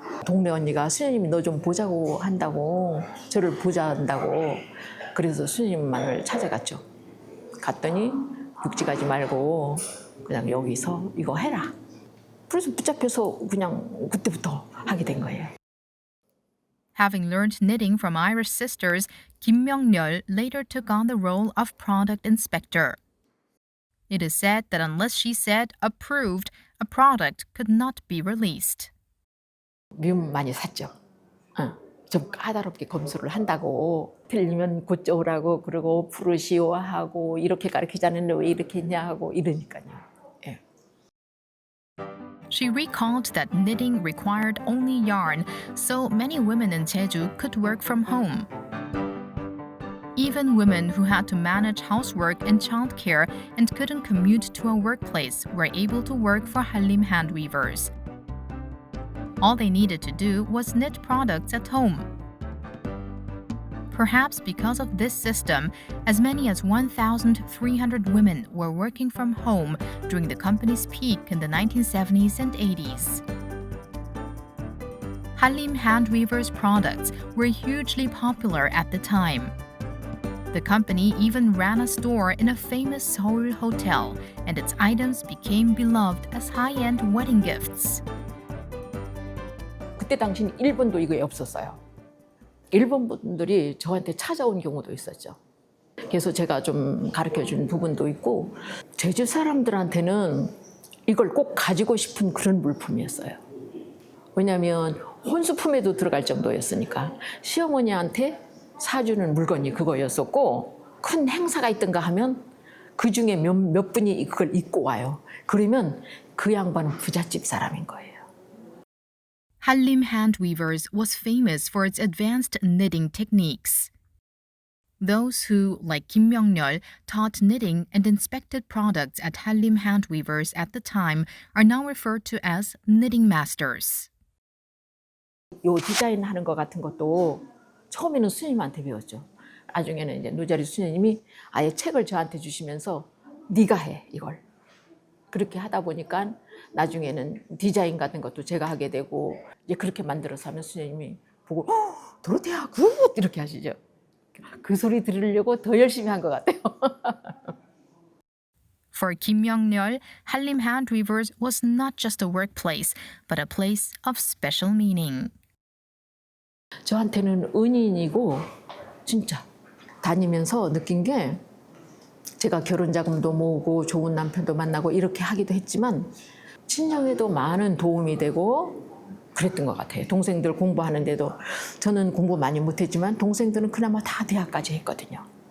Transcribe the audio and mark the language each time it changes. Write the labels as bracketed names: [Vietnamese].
[Korean] 동네 언니가 수녀님이 너 좀 보자고 한다고, 저를 보자 한다고. 그래서 수녀님만을 찾아갔죠. 갔더니 육지 가지 말고 그냥 여기서 이거 해라. 그래서 붙잡혀서 그냥 그때부터 하게 된 거예요. [English] Having learned knitting from Irish sisters, Kim Myung-nyul later took on the role of product inspector. It is said that unless she said approved, a product could not be released. [Korean] 미움 많이 샀죠. 좀 까다롭게 검수를 한다고 틀리면 고쳐오라고 그러고 부르시오 하고 이렇게 가르치자는데 왜 이렇게 했냐 하고 이러니까요. 예. [English] She recalled that knitting required only yarn, so many women in Jeju could work from home. Even women who had to manage housework and childcare and couldn't commute to a workplace were able to work for Hallim Handweavers. All they needed to do was knit products at home. Perhaps because of this system, as many as 1,300 women were working from home during the company's peak in the 1970s and 80s. Hallim Handweavers products were hugely popular at the time. The company even ran a store in a famous Seoul hotel, and its items became beloved as high-end wedding gifts. [Korean] 그때 당시는 일본도 이거에 없었어요. 일본 분들이 저한테 찾아온 경우도 있었죠. 그래서 제가 좀 가르쳐준 부분도 있고 제주 사람들한테는 이걸 꼭 가지고 싶은 그런 물품이었어요. 왜냐하면 혼수품에도 들어갈 정도였으니까 시어머니한테 사주는 물건이 그거였었고 큰 행사가 있던가 하면 그중에 몇 분이 그걸 입고 와요. 그러면 그 양반은 부잣집 사람인 거예요. [English] Hallim Handweavers was famous for its advanced knitting techniques. Those who, like Kim Myung-nyul, taught knitting and inspected products at Hallim Handweavers at the time are now referred to as knitting masters. [Korean] 요 디자인 하는 것 같은 것도 처음에는 수녀님한테 배웠죠. 나중에는 이제 노자리 수녀님이 아예 책을 저한테 주시면서 네가 해 이걸. 그렇게 하다 보니까 나중에는 디자인 같은 것도 제가 하게 되고 이제 그렇게 만들어서 하면 수녀님이 보고 도로테야 굿 이렇게 하시죠. 그 소리 들으려고 더 열심히 한 것 같아요. [English] For Kim Myung-nyul, Hallim Handweavers was not just a workplace, but a place of special meaning. [Korean] 저한테는 은인이고 진짜 다니면서 느낀 게 제가 결혼 자금도 모으고 좋은 남편도 만나고 이렇게 하기도 했지만 친정에도 많은 도움이 되고 그랬던 것 같아요. 동생들 공부하는데도 저는 공부 많이 못했지만 동생들은 그나마 다 대학까지 했거든요.